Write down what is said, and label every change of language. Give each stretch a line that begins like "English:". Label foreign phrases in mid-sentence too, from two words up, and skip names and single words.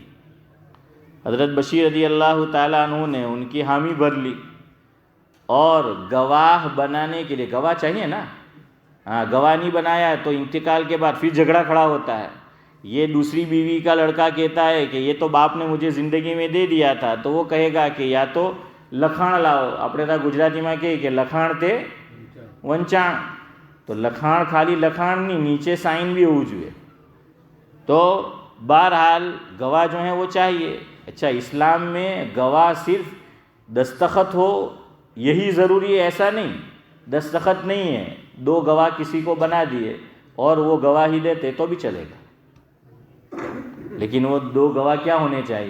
Urdu: حضرت بشیر رضی اللہ تعالیٰ عنہ نے ان کی حامی بھر لی، اور گواہ بنانے کے لیے، گواہ چاہیے نا، ہاں گواہ نہیں بنایا تو انتقال کے بعد پھر جھگڑا کھڑا ہوتا ہے. یہ دوسری بیوی کا لڑکا کہتا ہے کہ یہ تو باپ نے مجھے زندگی میں دے دیا تھا، تو وہ کہے گا کہ یا تو لکھاણ لاؤ،
Gujarati: આપણે તો ગુજરાતીમાં કહે કે લખાણ તે વંચાણ، તો લખાણ ખાલી લખાણ
Urdu: نہیں، نیچے سائن بھی ہونا چاہیے. تو بہرحال گواہ جو ہیں وہ چاہیے. اچھا، اسلام میں گواہ صرف دستخط ہو یہی ضروری ہے ایسا نہیں، دستخط نہیں ہے، دو گواہ کسی کو بنا دیے اور وہ گواہی دیتے تو بھی چلے گا، لیکن وہ دو گواہ کیا ہونے چاہیے؟